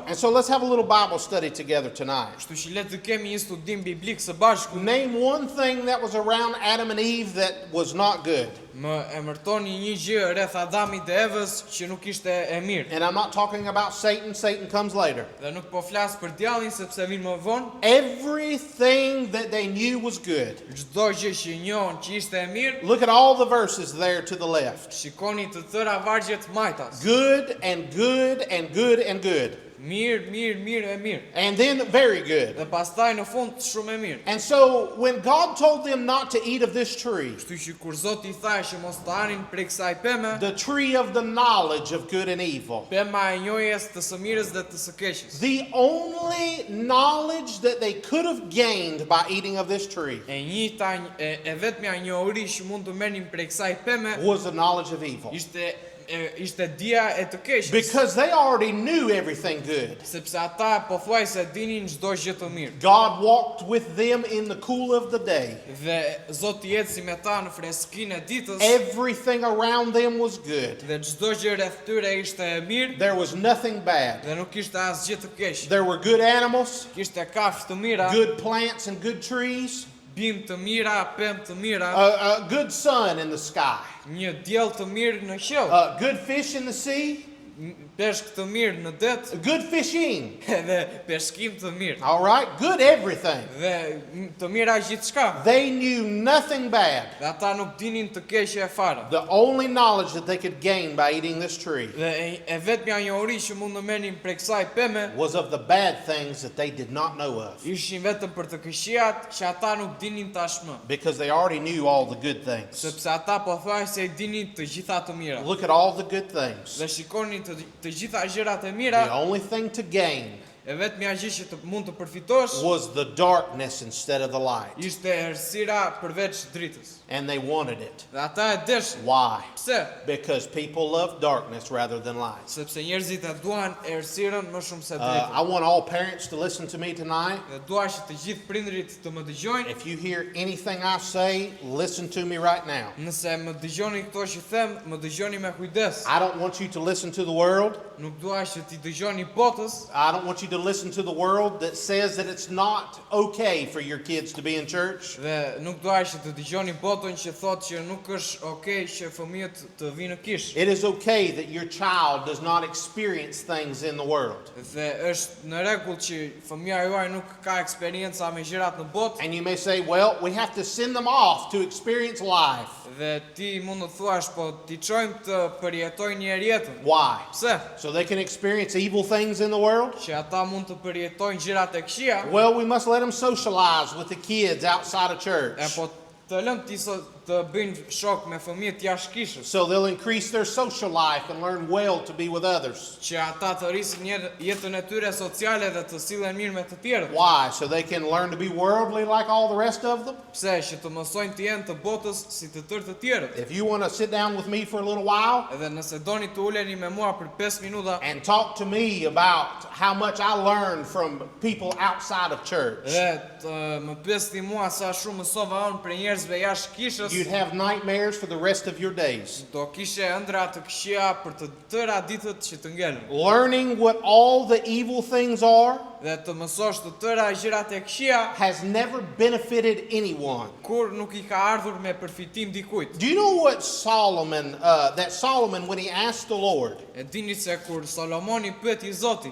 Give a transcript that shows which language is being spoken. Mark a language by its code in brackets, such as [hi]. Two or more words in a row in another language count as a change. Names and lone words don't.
[en] And so let's have a little Bible study together tonight. [sq] Kështu që le të kemi një studim biblik së bashku. [en] Name one thing that was around Adam and Eve that was not good. [sq] Më emërtoni një gjë rreth Adamit dhe Evës që nuk ishte e mirë. [en] And I'm not talking about Satan. Satan comes later. [sq] Dhe nuk po flas për djallin sepse vin më vonë. [en] Everything that they knew was good. [sq] Çdo gjë që njohën që ishte e mirë, [en] Look at all the verses there to the left. [sq] shikoni të tëra vargjet majtas. [en] Good and good and good and good. [sq] Mirë, mirë, mirë e mirë. [en] And then very good. [sq] Dhe pastaj në fund shumë e mirë. [en] And so when God told them not to eat of this tree, [sq] Kështu që kur Zoti I tha që mos të hanin prej kësaj peme, [en] the tree of the knowledge of good and evil, [sq] pema e njohjes të së mirës dhe të së keqes. [en] the only knowledge that they could have gained by eating of this tree [sq] E vetmja njohuri që mund të merrnin prej kësaj peme [en] was the knowledge of evil. [sq] ishte dia e të keqes. [en] Because they already knew everything good. [sq] Sepse ata pothuajse dinin çdo gjë të mirë. [en] God walked with them in the cool of the day. [sq] Dhe Zoti eci me ta në freskinë e ditës. [en] Everything around them was good. [sq] Dhe çdo gjë rreth tyre ishte e mirë [en] There was nothing bad. [sq] dhe nuk kishte asgjë të keq. [en] There were good animals, [sq] Kishte kafshë të mira, [en] good plants and good trees, [sq] bimë të mira, pemë të mira, [en] a good sun in the sky, [sq] një diell të mirë në qiell, [en] good fish in the sea, [sq] peshk të mirë në det [en] good fishing. [sq] dhe peshkim të mirë. [en] All right, good everything. [sq] Dhe të mira gjithçka. [en] They knew nothing bad. [sq] Dhe ata nuk dinin të keqe e fare. [en] The only knowledge that they could gain by eating this tree [sq] Dhe e vetmja njohuri që mund të merrnin prej kësaj peme [en] was of the bad things that they did not know of, [sq] ishin vetëm për të këqijat që ata nuk dinin tashmë. [en] because they already knew all the good things. [sq] Sepse ata pothuajse i dinin të gjitha të mira. [en] Look at all the good things. [sq] Dhe shikoni të gjitha gjërat e [en] The [sq] mira, [en] only thing to gain [sq] e vetmja gjë që mund të përfitosh [en] was the darkness instead of the light. [sq] ishte errësira përveç dritës. [en] And they wanted it. [sq] Dhe ata e deshin. [en] Why? [sq] Pse? [en] Because people love darkness rather than light. [sq] Sepse njerëzit e duan errësirën më shumë se [en] I [sq] dritën. [en] want all parents to listen to me tonight. [sq] Dhe dua që të gjithë prindrit të më dëgjojnë. [en] If you hear anything I say, listen to me right now. [sq] Nëse më dëgjoni këto që them, më dëgjoni me kujdes. [en] I don't want you to listen to the world. [sq] Nuk dua që ti dëgjoni botës, [en] I don't want you to to listen to the world that says that it's not okay for your kids to be in church. [sq] Dhe nuk dua që të dëgjoni botën që thotë që nuk është okay që fëmijët të vinë në kishë. [en] It is okay that your child does not experience things in the world. [sq] Dhe është në rregull që fëmia juaj nuk ka eksperjenca me gjërat në botë. [en] And you may say, well, we have to send them off to experience life. [sq] Dhe ti mund të thuash, po ti çojmë të përjetojnë një herë jetën. [en] Why? [sq] Pse? [en] So they can experience evil things in the world? [sq] Që ata mund të përjetojnë gjërat e këqija. [en] Well, we must let them socialize with the kids outside of church. [sq] E po të lëm ti të bëjnë shok me fëmijët jashtë kishës. [en] So they'll increase their social life and learn well to be with others. [sq] Që ata të rrisin jetën e tyre sociale dhe të sillen mirë me të tjerët. [en] Why? So they can learn to be worldly like all the rest of them? [sq] Pse? Që të mësojnë të jenë të botës si të tërë të tjerët. [en] If you want to sit down with me for a little while [sq] Edhe nëse doni të uleni me mua për 5 minuta [en] and talk to me about how much I learned from people outside of church, [sq] dhe të më pyesni mua sa shumë mësova unë për njerëzve jashtë kishës, [en] you'd have nightmares for the rest of your days. [sq] do kishe ëndra të këqija për të tëra ditët që të ngelen. [en] Learning what all the evil things are [sq] Dhe të mësosh të tëra gjërat e këqija [en] has never benefited anyone. [sq] kur nuk I ka ardhur me përfitim dikujt. [en] Do you know what Solomon, when he asked the Lord [sq] E dini se kur Solomoni pyeti Zotin